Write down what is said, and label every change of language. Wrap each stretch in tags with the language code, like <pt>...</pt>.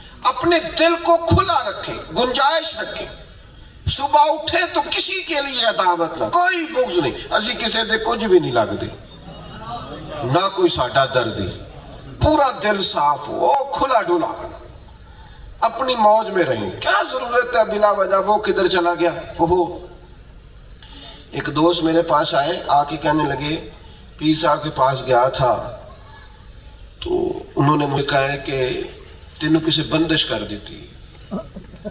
<ur>اپنے دل کو کھلا رکھے، گنجائش رکھے. صبح اٹھے تو کسی کے لیے عداوت نہ، کوئی بغض نہیں.</ur> <pa>اسی کسی دے کچھ بھی نہیں لگ دی، نہ کوئی ساڈا دردی.</pa> <ur>پورا دل صاف ہو، کھلا ڈولا، اپنی موج میں رہیں. کیا ضرورت ہے بلا وجہ وہ کدھر چلا گیا وہ. ایک دوست میرے پاس آئے، آ کے کہنے لگے پیر صاحب کے پاس گیا تھا تو انہوں نے مجھے کہا ہے کہ</ur> <pa>تینوں کسی بندش کر دیتی.</pa>